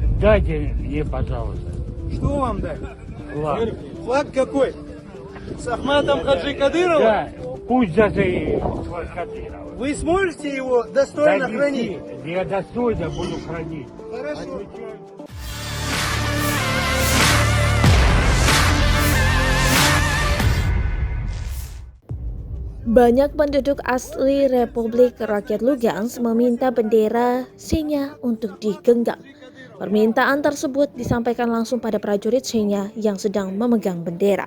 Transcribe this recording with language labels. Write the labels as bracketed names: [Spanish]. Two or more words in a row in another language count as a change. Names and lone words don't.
[Russian] Дайте мне, пожалуйста. Что вам дать? Флаг. Флаг какой? С Ахматом Хаджи Кадыровым? Да, пусть даже и с Кадырова. Вы сможете его достойно хранить? Я достойно буду хранить. Хорошо. [Indonesian] Banyak penduduk asli Republik Rakyat Lugansk meminta bendera Chechnya untuk digenggam. Permintaan tersebut disampaikan langsung pada prajurit Chechnya yang sedang memegang bendera.